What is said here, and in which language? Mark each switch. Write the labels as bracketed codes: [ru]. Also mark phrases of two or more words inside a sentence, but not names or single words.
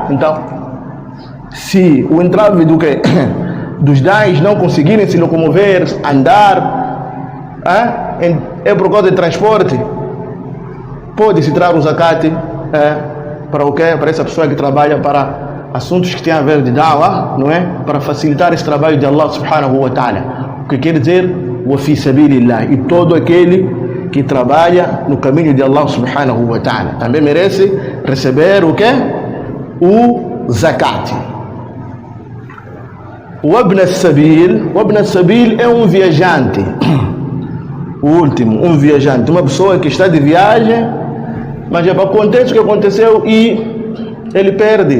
[pt] Então, se o entrave dos dais não conseguirem se locomover, andar, é por causa de transporte, pode-se tirar o zakat para o quê? Para essa pessoa que trabalha para assuntos que têm a ver de da'wah, não é? Para facilitar esse trabalho de Allah [ar] سبحانه وتعالى. [pt] O que quer dizer? [ar] وفي سبيل الله. [pt] E todo aquele que trabalha no caminho de Allah [ar] سبحانه وتعالى [pt] também merece receber o quê? O zakat. O [ar] ابن السبيل [pt] é um viajante. O último, um viajante, uma pessoa que está de viagem, mas acontece o que aconteceu e ele perde.